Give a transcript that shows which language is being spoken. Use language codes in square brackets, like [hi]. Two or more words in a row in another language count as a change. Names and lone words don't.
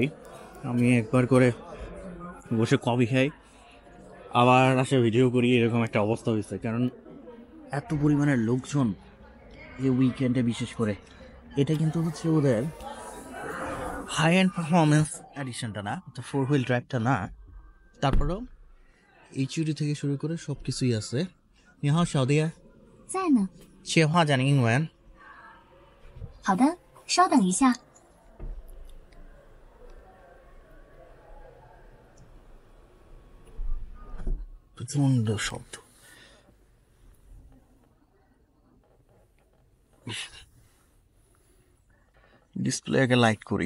[bn] আমি একবার করে বসে কফি খাই, আবার আসে ভিডিও করি, এরকম একটা অবস্থা হয়েছে। কারণ এত পরিমাণের লোকজন যে উইকেন্ডে, বিশেষ করে এটা কিন্তু হচ্ছে ওদের [en] high end performance edition [bn] না, 4 [en] wheel drive [bn] না, তারপরেও এইচইউডি থেকে শুরু করে সব কিছুই আছে। [zh] 你好，小弟，在呢。切换讲英文。好的， 稍等一下。 [bn] প্রচন্ড শব্দ। ডিসপ্লে আগে লাইট করি।